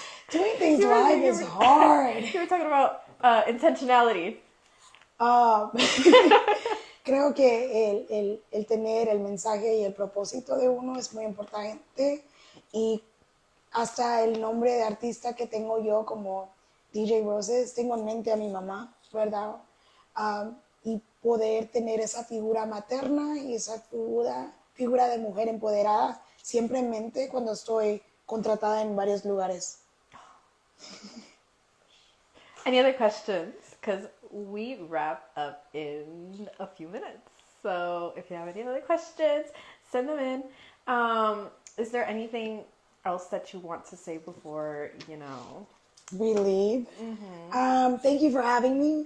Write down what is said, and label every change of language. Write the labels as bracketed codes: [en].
[en] Doing things live is hard. You were talking about intentionality. [es] Creo que el tener el mensaje y el propósito de uno es muy importante y hasta el nombre de artista que tengo yo como DJ Rosez, tengo en mente a mi mamá, ¿verdad? Y poder tener esa figura materna y esa figura de mujer empoderada siempre en mente cuando estoy contratada en varios lugares. [en] Any other questions? Because we wrap up in a few minutes. So if you have any other questions, send them in. Is there anything else that you want to say before, we leave? Mm-hmm. Thank you for having me.